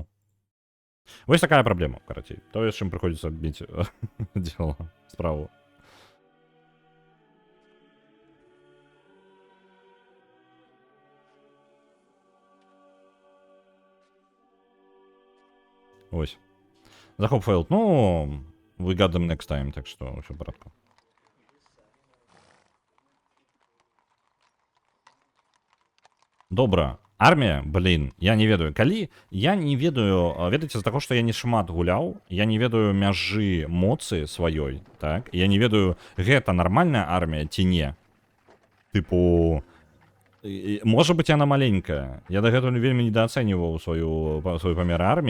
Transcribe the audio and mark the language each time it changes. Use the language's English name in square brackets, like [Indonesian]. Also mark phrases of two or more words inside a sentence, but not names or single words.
[Belarusian] Вось такая праблема, карацей. Тое, з чым прыходзіцца біць дзела, справу. Ось. Захоп фейлд. [English] We got them next time, [Belarusian] так што ўсё [Russian] в порядку. [Belarusian] Добра. Армія, блін, я не ведаю. Калі я не ведаю, ведаеце, з таго, што я не шмат гуляў, я не ведаю мяжы моцы сваёй, так? Я не ведаю, гэта нармальная армія ці не. Тыпу... Можа быць, яна маленькая. Я дагэтуль вельмі недаацэньваў свой памер арміі.